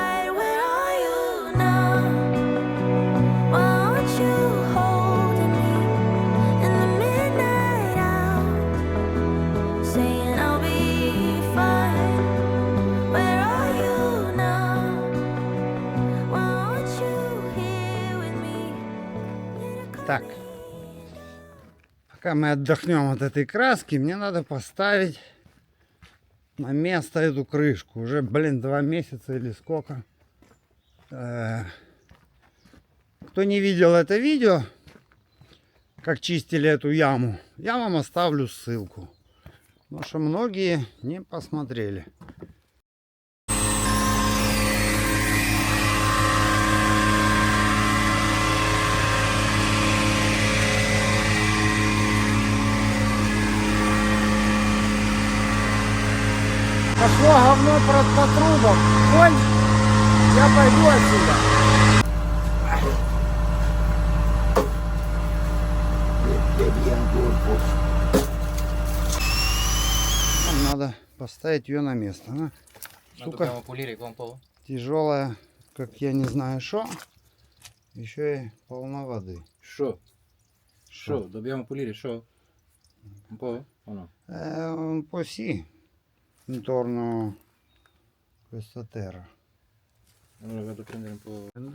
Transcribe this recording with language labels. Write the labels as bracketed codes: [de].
[en] Where are you now? Why aren't you holding me in the midnight hour, saying I'll be fine? Where are you now? Why aren't you here with me? [ru] Так, пока мы отдохнем от этой краски, мне надо поставить на место эту крышку. Уже, блин, 2 месяца или сколько. Кто не видел это видео, как чистили эту яму, я вам оставлю ссылку. Потому что многие не посмотрели. Пошло говно по трубам. Коль, я пойду отсюда. Нам надо поставить ее на место. Она, [it] Ma [ru] сука, [it] dobbiamo pulire qua un po'? [ru] тяжелая, как я не знаю что. Еще и полна воды. Show. [it] Show, dobbiamo pulire show? Un po' o no? Un po' sì. intorno questa terra. Allora vado a prendere un po'.